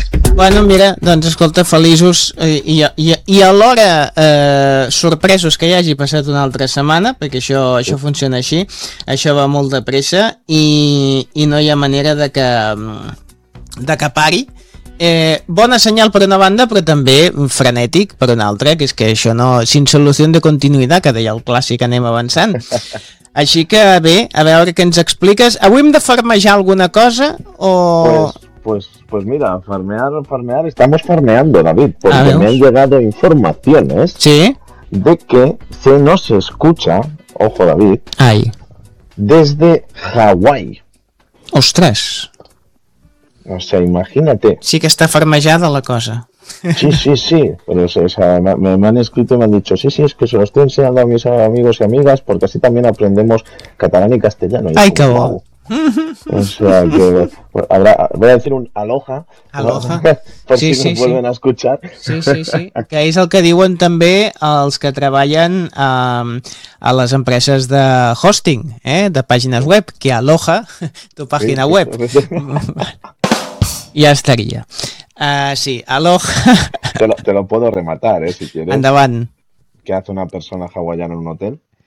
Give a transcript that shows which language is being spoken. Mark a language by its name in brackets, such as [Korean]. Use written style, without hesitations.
[Catalan] Bueno, mira, doncs escolta, feliços i alhora sorpresos que hi hagi passat una altra setmana, perquè això funciona així, això va molt de pressa i no hi ha manera de que pari. Bona senyal per una banda, però també frenètic per una altra, que és que això no, sin solución de continuidad, que deia el clàssic, anem avançant. Així que bé, a veure què ens expliques. Avui hem de farmejar alguna cosa o... [Spanish] Pues mira, farmear, estamos farmeando, David, porque me han llegado informaciones, ¿sí?, de que se nos escucha, ojo David, ay, desde Hawái. ¡Ostras! O sea, imagínate. Sí que está farmejada la cosa. Sí, sí, sí, pero me han escrito y me han dicho, sí, sí, es que se lo estoy enseñando a mis amigos y amigas, porque así también aprendemos catalán y castellano. ¡Ay, qué guau! O sea que voy a decir un aloha, aloha, ¿no?, por sí, si sí, nos vuelven, sí, a escuchar. Sí, sí, sí. [Catalan] Que és el que diuen també els que treballen a les empreses de hosting, de pàgines web, que aloha tu pàgina, sí, web. Sí. Ja estaria. Sí, aloha. [Spanish] Te lo puedo rematar, si quieres. [Catalan] Endavant. [Spanish] ¿Qué hace una persona hawaiana en un hotel?